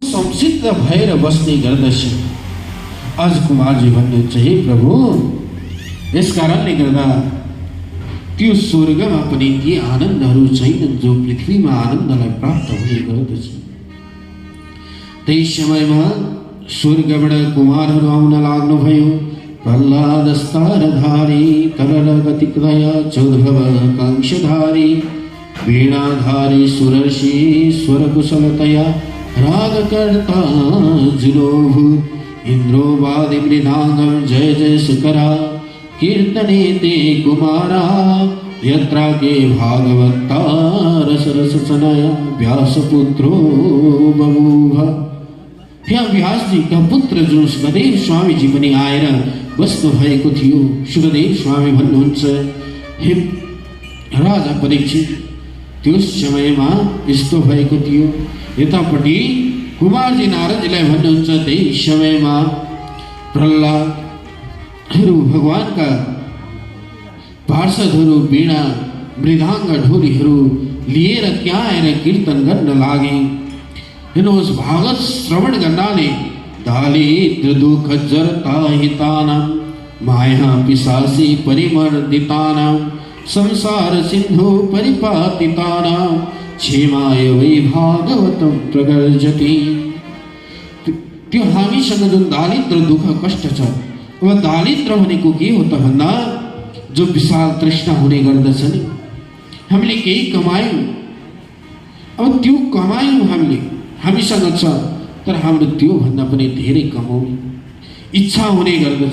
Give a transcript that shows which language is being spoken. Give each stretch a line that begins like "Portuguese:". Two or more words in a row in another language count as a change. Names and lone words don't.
Nepali: संसिद्ध भएर बस्ने गर्दछ। अज कुमारजी भन्नुहुन्छ, हे प्रभु, यस कारणले गर्दा त्यो स्वर्गमा पनि ती आनन्दहरू छैनन् जो पृथ्वीमा आनन्दलाई प्राप्त हुने गर्दछ। त्यही समयमा स्वर्गबाट कुमारहरू आउन लाग्नुभयो।
Sanskrit: प्रह्लादस्तारधारी तरलगतिकदय चौद्भव कांक्षधारी वीणाधारी सुरर्षि स्वरकुशलतया रागकर्ता जुलोभु इंद्रोवादि मृदांगम जय जय सुकरा कीर्तने ते कुमारा यत्रा के भागवता रस रस सनया व्यासपुत्रो बभूव।
Nepali: त्यहाँ व्यासजीका पुत्र जो सुखदेव स्वामीजी पनि आएर बस्नु भएको थियो। सुखदेव स्वामी भन्नुहुन्छ, हे राजा परीक्षित, त्यो समयमा यस्तो भएको थियो। यतापट्टि कुमारजी नारदजीलाई भन्नुहुन्छ, त्यही समयमा प्रह्लादहरू भगवानका पार्षदहरू वीणा मृदाङ्ग ढोलीहरू लिएर त्यहाँ आएर कीर्तन गर्न लागे। हेर्नुहोस्, भागवत श्रवण गर्नाले
Sanskrit: दारिद्र्य दुःख जरता हितानां माया पिशासी परिमर्दितानां संसार सिन्धु परिपातितानां क्षेमाय वै भागवतं प्रगर्जति।
Nepali: त्यो हामीसँग जुन दारिद्र्य दुःख कष्ट छ, अब दारिद्र्य भनेको के हो त भन्दा जो विशाल तृष्णा हुने गर्दछ नि। हामीले केही कमायौँ, अब त्यो कमायौँ हामीसँग छ, तर हाम्रो त्यो भन्दा पनि धेरै कमाउने इच्छा हुने गर्दछ।